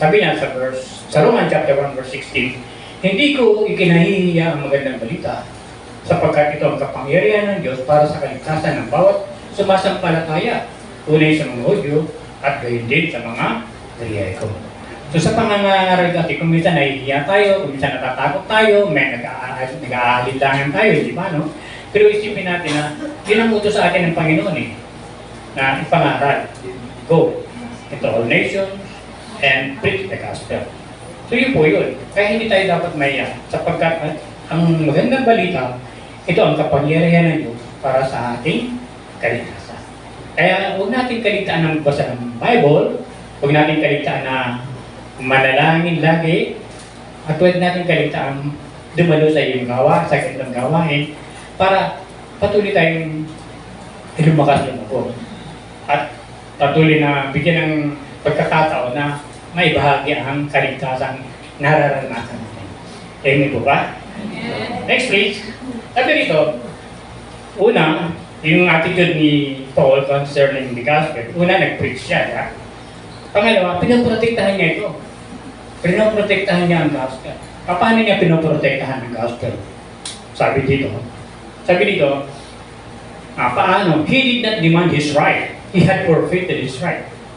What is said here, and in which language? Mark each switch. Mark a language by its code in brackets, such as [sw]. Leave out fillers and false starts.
[tl] Sabi niya sa Romans chapter 1 verse 16, hindi ko ikinahihiya ang magandang balita sapagkat ito ang kapangyarihan ng Diyos para sa kaligtasan ng bawat sumasampalataya, tunay sa mga Hudyo at gayon din sa mga Griego. So sa pangangaral natin, kung minsan nahihiya tayo, kung minsan natatakot tayo, may nag-aalinlangan tayo, di ba, no? Pero isipin natin na yun ang utos sa atin ng Panginoon na ipangaral. Go. [en] into all nations and preach the gospel. [tl] So yun po yun. Kaya hindi tayo dapat maiyak sapagkat ang magandang balita, ito ang kapangyarihan ng Diyos para sa ating kaligtasan. Kaya huwag natin kaligtaan ng basa ng Bible, huwag natin kaligtaan na manalangin lagi, at huwag natin kaligtaan dumalo sa iyong gawa, sa kanilang gawain, para patuloy tayong lumakas lumako. At patuloy na bigyan ng pagkakataon na may bahagi ang kaligtasang nararanasan natin. Amen po ba? [en] Next please. [tl] Sabi rito, una, yung attitude ni Paul concerning the gospel, una nag-preach siya. Ya? Pangalawa, pinoprotektahan niya ito. Pinoprotektahan niya ang gospel. Paano niya pinoprotektahan ang gospel? Sabi dito, paano? [en] He did not demand his right. He had forfeited his right.